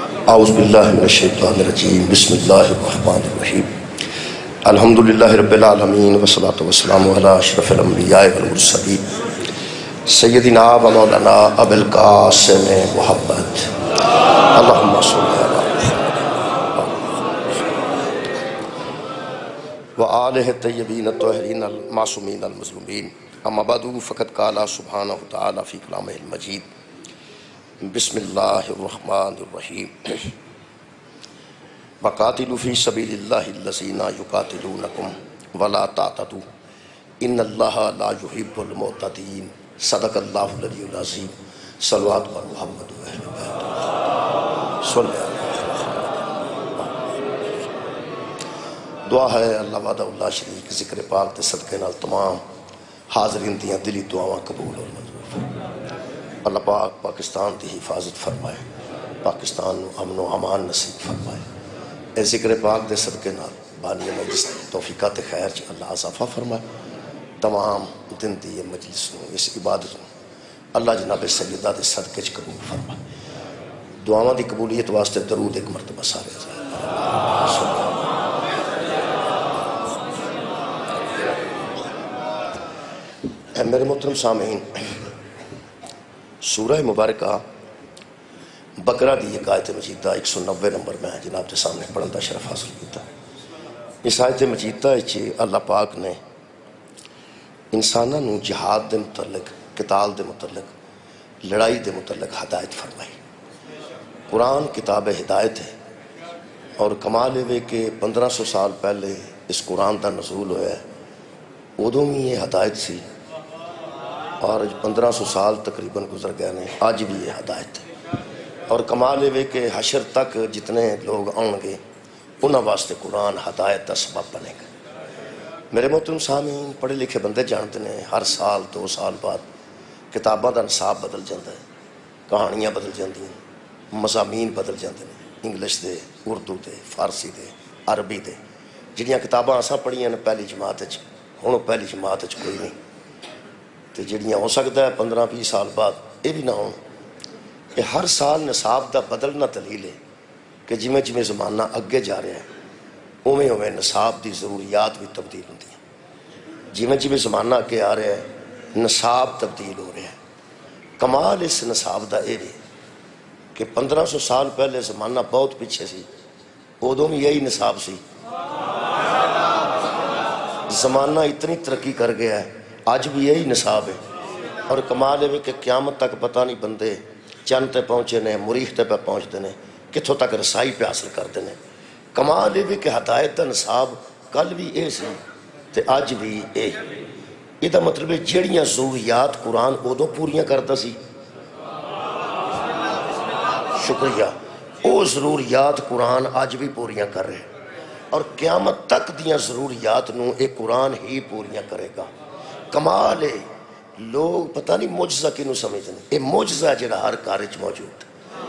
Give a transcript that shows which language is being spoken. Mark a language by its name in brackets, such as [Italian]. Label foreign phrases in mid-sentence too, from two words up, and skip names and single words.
[Arabic] اعوذ باللہ من الشیطان الرجیم بسم اللہ الرحمن الرحیم الحمدللہ رب العالمین والصلاة والسلام علی اشرف الانبیاء والمرسلین سیدنا و مولانا ابو القاسم محمد اللہم صلی علی وآلہ الطیبین الطاہرین المعصومین المظلومین اما بعد فقد قال سبحانہ وتعالی فی کلامہ المجید بسم اللہ الرحمن الرحیم وقاتلوا فی سبیل اللہ الذین یقاتلونکم ولا تعتدوا ان اللہ لا يحب المعتدین صدق اللہ العلی العظیم صلوات و محمد و اہل بیت صلی اللہ [Punjabi] دعا ہے اللہ وحدہ اللہ شریک ذکر پاک دے صدقے نال تمام حاضرین دیاں دلی دعاواں قبول اور منظور اللہ پاک پاکستان دی حفاظت فرمائے، پاکستان نو امن و امان نصیب فرمائے۔ اے ذکر پاک دے صدقے نال بانی مجلس توفیقات خیر چ اللہ اضافہ فرمائے، تمام دن دی مجلس نو اس عبادت نو اللہ جناب سیدہ دے صدقے چ قبول فرمائے۔ دعاواں دی قبولیت واسطے درود ایک مرتبہ سارے اے میرے محترم سامعین، سورہ مبارکہ بقرہ دی ایک آیت مجیدہ 190 نمبر [Urdu] میں جناب کے سامنے [Punjabi] پڑھن دا شرف حاصل کیتا۔ اس آیت مجیدہ اللہ پاک نے انساناں نو جہاد دے متعلق، قتال دے متعلق، لڑائی دے متعلق ہدایت فرمائی۔ [Urdu] قرآن کتاب ہدایت ہے [Punjabi] اور کمال ہے کہ 1500 سال پہلے اس قرآن دا نزول ہوا ہے، ادوں بھی یہ ہدایت سی اور 1500 سال تقریباً گزر گئے نے، آج بھی یہ ہدایت ہے۔ [Urdu] اور کمال ہے کہ حشر تک جتنے لوگ آؤں گے انہاں واسطے قرآن ہدایت کا سبب بنے گا۔ میرے محترم سامعین، پڑھے لکھے بندے جانتے ہیں ہر سال 2 سال بعد کتاباں دا نصاب بدل جاتا ہے، کہانیاں بدل جاندی ہیں، مضامین بدل جاتے ہیں، انگلش دے، اردو دے، فارسی دے، عربی دے۔ [Punjabi] جڑیاں کتاباں اساں پڑھیاں نے پہلی جماعت وچ، ہن پہلی جماعت وچ کوئی نہیں، تے جڑیاں ہو سکتا ہے 15-20 سال بعد یہ بھی نہ ہو۔ کہ ہر سال نصاب دا بدلنا دلیل ہے کہ جویں جویں زمانہ اگے جا رہا ہے اویں اویں نصاب دی ضروریات بھی تبدیل ہوندی ہیں، [Urdu] جویں جویں زمانہ اگے آ رہا ہے نصاب تبدیل ہو رہا ہے۔ [Punjabi] کمال اس نصاب دا یہ ہے کہ 1500 سال پہلے زمانہ بہت پیچھے سی، ادوں بھی یہی نصاب سی۔ [Urdu] زمانہ اتنی ترقی کر گیا ہے، آج بھی یہی نصاب ہے۔ اور کمال ہے کہ قیامت تک پتہ نہیں بندے چند تے پہنچے نے، مریخ تے پہ پہنچتے ہیں، کتھوں تک رسائی پہ حاصل کرتے ہیں۔ [Punjabi] کمال ہے کہ ہدایت دا نصاب کل بھی اے سی تے آج بھی اے۔ یہ دا مطلب ہے جڑیاں ضروریات قرآن ادوں پوریاں کرتا سی، شکریہ، او ضروریات قرآن آج بھی پوریاں کر رہے ہیں اور قیامت تک دیاں ضروریات نو ایک قرآن ہی پوریاں کرے گا۔ [Urdu] کمال ہے، لوگ پتہ نہیں معجزہ کینوں سمجھتے ہیں، یہ معجزہ ہے جڑا ہر کارج موجود ہے۔